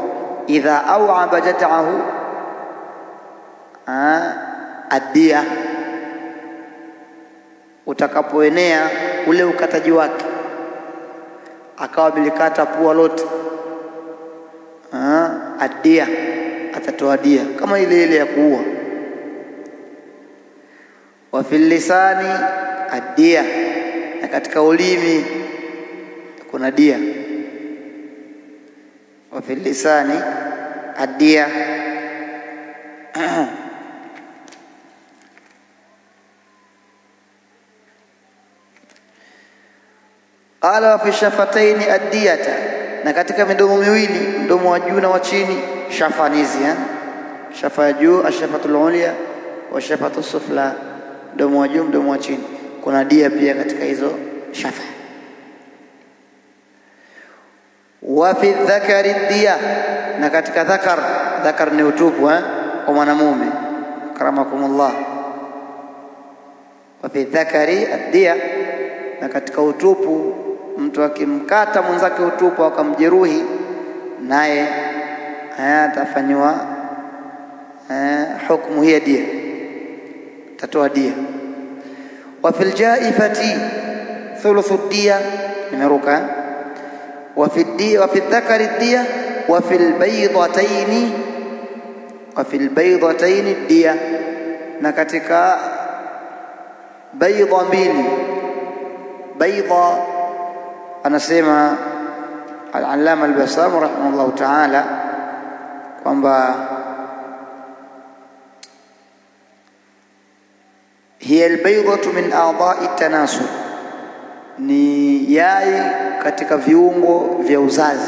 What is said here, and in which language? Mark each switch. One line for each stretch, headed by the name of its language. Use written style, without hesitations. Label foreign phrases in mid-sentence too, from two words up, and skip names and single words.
Arabic: إذا أوعب جدعه الدية,
Swahili: utakapoenea ule ukataji wake, akawa bilikata pua lote, ad-diya, atatoa dia kama ile ya kuua.
Arabic: وفي اللسان الدية,
Swahili: na katika ulimi kuna dia.
Arabic: وفي اللسان الدية. قال وفي الشفتين الدية,
Swahili: na katika midomo miwili, mdomo wa juu na wa chini, shafanizi, shafa ya juu
Arabic: الشفة العليا والشفة السفلى,
Swahili: mdomo wa juu, mdomo wa chini, kuna dia pia katika hizo shafa.
Arabic: وفي الذكر الدية,
Swahili: na katika dhakar ni utupu wa mwanamume, karamakumullah.
Arabic: وفي الذكر الدية,
Swahili: na katika utupu, mtu akimkata mwenzake utupu akamjeruhi, naye atafanywa hukumu hii dia, tatoa dia.
Arabic: وفي الجائفة ثلث الدية, nimeruka. وفي الدية وفي الذكر الدية وفي البيضتين وفي البيضتين الدية,
Swahili: na katika bayda mbili. Bayda, anasema al-Allama al-Bassam
Arabic: رحمه الله تعالى
Swahili: kwamba
Arabic: هي البيضة من أعضاء التناسل,
Swahili: ni yai katika viungo vya uzazi.